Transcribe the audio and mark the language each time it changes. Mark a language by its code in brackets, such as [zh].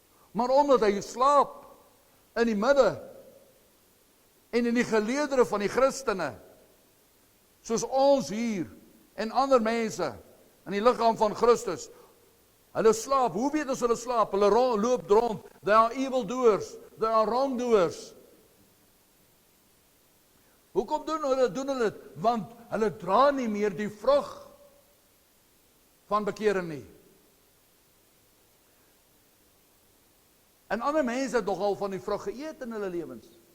[af] Maar omdat hy slaap in die midde en in die geleedere van die Christene, soos ons hier en ander mense in die liggaam van Christus, hulle slaap. Hoe weet ons hulle slaap? Hulle loop rond. [en] They are evildoers, they are wrongdoers. [af] Hoekom doen hulle dit? Want hulle dra nie meer die vrug van bekering nie. En ander mense het nogal van die vrug geëet in hulle lewens.